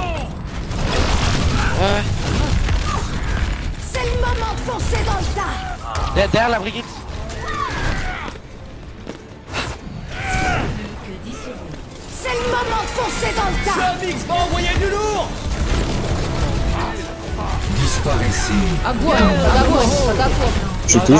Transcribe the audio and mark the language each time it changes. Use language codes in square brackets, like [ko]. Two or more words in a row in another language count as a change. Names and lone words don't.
[fr] Ouais. C'est le moment de foncer dans le tas! Derrière la Brigitte. Plus que 10 secondes. C'est le moment de foncer dans le tas! [ru] Огонь! По готовке! [fr] Je touche.